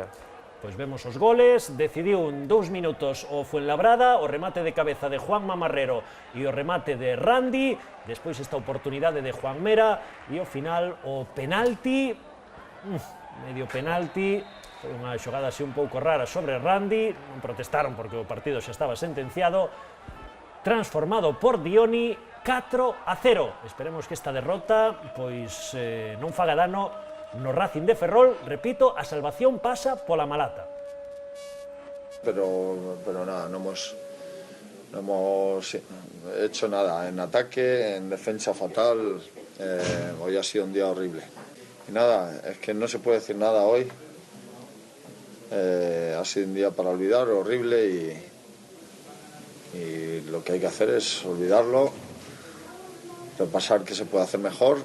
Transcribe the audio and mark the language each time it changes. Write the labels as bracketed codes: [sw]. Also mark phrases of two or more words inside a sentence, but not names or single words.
[gl] Pois vemos os goles, decidiu en 2 minutos o Fuenlabrada, o remate de cabeza de Juan Mamarrero e o remate de Randy, despois esta oportunidade de Juan Mera e ao final o penalti, medio penalti, foi unha xogada así un pouco rara sobre Randy, non protestaron porque o partido xa estaba sentenciado, transformado por Dioni, 4-0. Esperemos que esta derrota pois non faga dano no Racing de Ferrol. Repito, a salvación pasa pola Malata. [es] Pero nada, no hemos hecho nada en ataque, en defensa fatal. Hoy ha sido un día horrible. Y nada, es que no se puede decir nada hoy. Ha sido un día para olvidar, horrible, y lo que hay que hacer es olvidarlo, repasar qué se puede hacer mejor.